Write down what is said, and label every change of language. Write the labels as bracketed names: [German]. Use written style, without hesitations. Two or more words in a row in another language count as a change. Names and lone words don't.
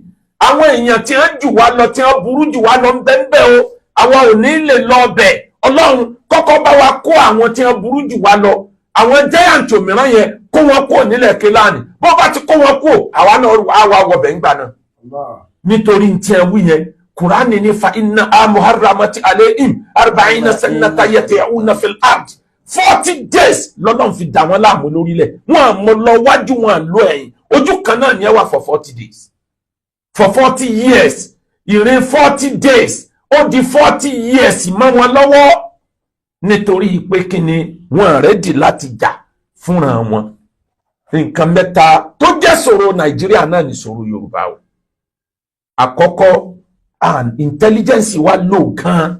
[Yoruba] Àwọn èèyàn tí wọ́n jù wá lọ, tí wọ́n burú jù wá lọ ń bẹ o. Àwa ò ní lè lọ bẹ̀. Ọlọ́run kọ́kọ́ bá wa kó àwọn tí wọ́n burú jù wá lọ. Àwọn giant òmíràn yẹn kó wọn kó nílẹ̀ Kénáánì. Bó bá ti kó wọn kó, àwa náà á wá wọbẹ̀ ńgbà náà. Nítorí tí ẹ wí yẹn, Kùránì ní [Arabic] فإن محرمة عليهم 40 سنة يتيهون في الأرض. [English] 40 days [Yoruba] lọ́lọ́run fi dà wọ́n láàmú lórílẹ̀. Wọ́n àmọ́ lọ wájú, wọn àlọ́ ẹ̀yìn. Ojú kan náà ni ẹ wà [English] for 40 days. For 40 years. [Yoruba] Ìrìn [English] 40 days. [Yoruba] Ó di [English] 40 years [Yoruba] mọ́ wọn lọ́wọ́. Nítorí pé kí ni wọ́n rẹ́dì láti jà fúnra wọn. Nǹkan mẹ́ta tó jẹ́ ṣòro Nàìjíríà náà ni ṣòro Yorùbá o. Àkọ́kọ́, intelligence wa lò gan.